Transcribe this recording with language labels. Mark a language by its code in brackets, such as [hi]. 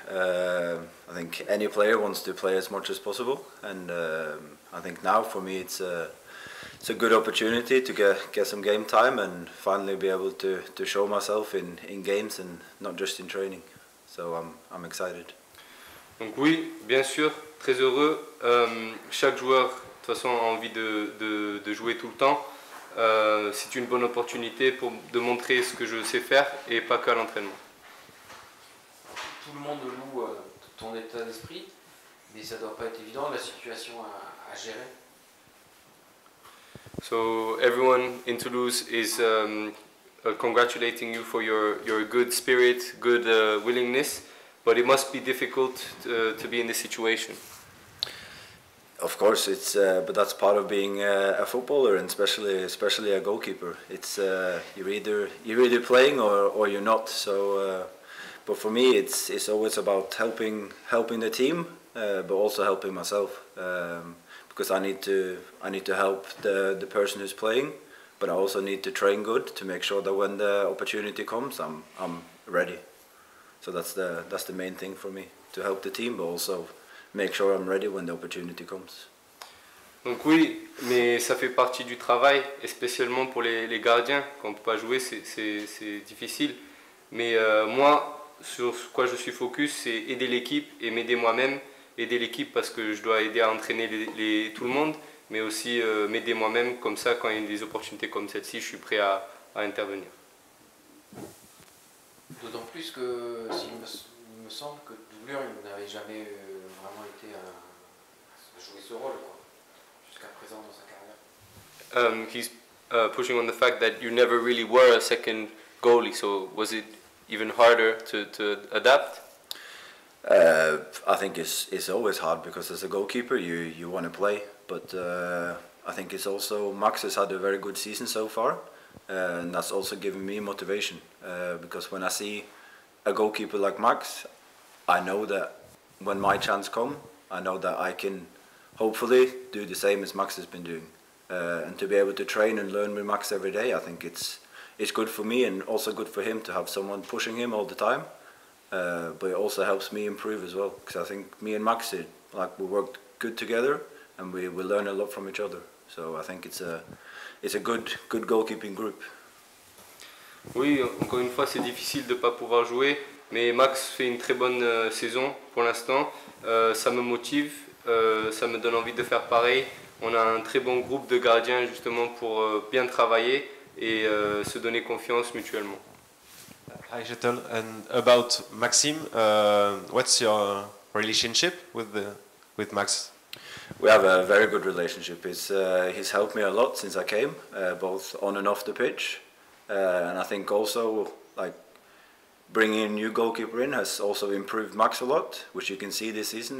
[en] I think any player wants to play as much as possible, and I think now for me it's a good opportunity to get some game time and finally be able to show myself in games and not just in training. So I'm excited. [fr] Donc oui, bien sûr, très heureux. Chaque joueur, de toute façon, a envie de jouer tout le temps. C'est une bonne opportunité de montrer ce que je sais faire et pas qu'à l'entraînement. Tout le monde loue ton état d'esprit, mais ça ne doit pas être évident, la situation à gérer. [en] So everyone in Toulouse is congratulating you for your good spirit, good willingness, but it must be difficult to be in this situation. Of course, but that's part of being a footballer, and especially a goalkeeper. It's you're either playing or you're not. So, but for me, it's always about helping the team, but also helping myself, because I need to help the person who's playing, but I also need to train good to make sure that when the opportunity comes, I'm ready. So that's the main thing for me, to help the team, but also make sure I'm ready when the opportunity comes. [fr] Donc oui, mais ça fait partie du travail, et spécialement pour les gardiens. Quand on ne peut pas jouer, c'est difficile. Mais moi, sur quoi je suis focus, c'est aider l'équipe et m'aider moi-même. Aider l'équipe parce que je dois aider à entraîner tout le monde, mais aussi m'aider moi-même, comme ça, quand il y a des opportunités comme celle-ci, je suis prêt à intervenir. D'autant plus que, il me semble que doublure, il n'avait jamais vraiment été à jouer ce rôle, quoi, jusqu'à présent dans sa carrière. [en] He's pushing on the fact that you never really were a second goalie, so was it even harder to adapt? I think it's always hard because as a goalkeeper you want to play, but I think it's also Max has had a very good season so far, and that's also given me motivation, because when I see a goalkeeper like Max, I know that when my chance comes, I know that I can hopefully do the same as Max has been doing, and to be able to train and learn with Max every day, I think it's good for me and also good for him to have someone pushing him all the time. But it also helps me improve as well, because I think me and Max we work good together and we learn a lot from each other. So I think it's a good goalkeeping group. [fr] Oui, encore une fois, c'est difficile de ne pas pouvoir jouer, mais Max fait une très bonne saison pour l'instant. Ça me motive, ça me donne envie de faire pareil. On a un très bon groupe de gardiens justement pour bien travailler et se donner confiance mutuellement. [en] Hi Kjetil, and about Maxime, what's your relationship with Max? We have a very good relationship. He's helped me a lot since I came, both on and off the pitch, and I think also bringing a new goalkeeper in has also improved Max a lot, which you can see this season.